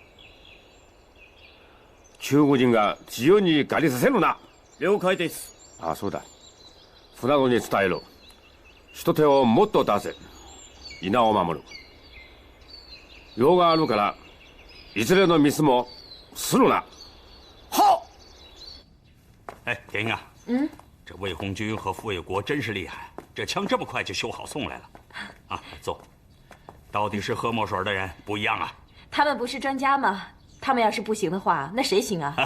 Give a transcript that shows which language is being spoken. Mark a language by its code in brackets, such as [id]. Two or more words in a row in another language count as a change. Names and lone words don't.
[ja] 中国人が自由に借りさせるな。了解です。ああ、そうだ。船戸に伝える。人手をもっと出せ。稲を守る。用があるから、いずれのミスもするな。 [zh] 好。哎，田英啊，这魏红军和傅卫国真是厉害，这枪这么快就修好送来了。啊，坐。到底是喝墨水的人不一样啊。他们不是专家吗？他们要是不行的话，那谁行啊？